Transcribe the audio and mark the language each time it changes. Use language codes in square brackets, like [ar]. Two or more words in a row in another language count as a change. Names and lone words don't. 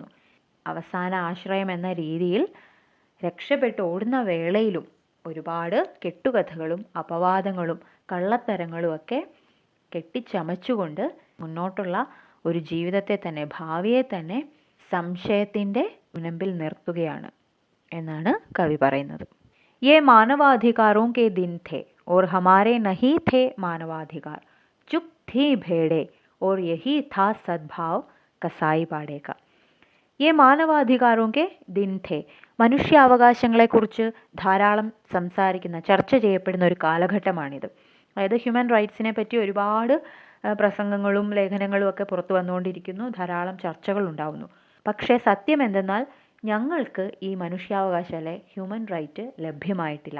[ml] അവസാന ആശ്രയം എന്ന രീതിയിൽ രക്ഷപ്പെട്ട് ഓടുന്ന വേളയിലും ഒരുപാട് കെട്ടുകഥകളും അപവാദങ്ങളും കള്ളത്തരങ്ങളും ഒക്കെ കെട്ടിച്ചമച്ചുകൊണ്ട് മുന്നോട്ടുള്ള ഒരു ജീവിതത്തെ തന്നെ, ഭാവിയെ തന്നെ സംശയത്തിൻ്റെ മുനമ്പിൽ നിർത്തുകയാണ് എന്നാണ് കവി പറയുന്നത്. [hi] ये मानवाधिकारों के दिन थे और हमारे नहीं थे मानवाधिकार, चुप थी भेड़े और यही था सद्भाव कसाई बाड़े का. ये मानवाधिकारों के दिन थे, [ml] മനുഷ്യാവകാശങ്ങളെക്കുറിച്ച് ധാരാളം സംസാരിക്കുന്ന, ചർച്ച ചെയ്യപ്പെടുന്ന ഒരു കാലഘട്ടമാണിത്. അതായത് [en] human rights [ml] പറ്റി ഒരുപാട് പ്രസംഗങ്ങളും ലേഖനങ്ങളും ഒക്കെ പുറത്തു വന്നുകൊണ്ടിരിക്കുന്നു, ധാരാളം ചർച്ചകൾ ഉണ്ടാവുന്നു. പക്ഷേ സത്യം എന്തെന്നാൽ ഞങ്ങൾക്ക് ഈ മനുഷ്യാവകാശം, അല്ലെ [en] human right [ml] ലഭ്യമായിട്ടില്ല.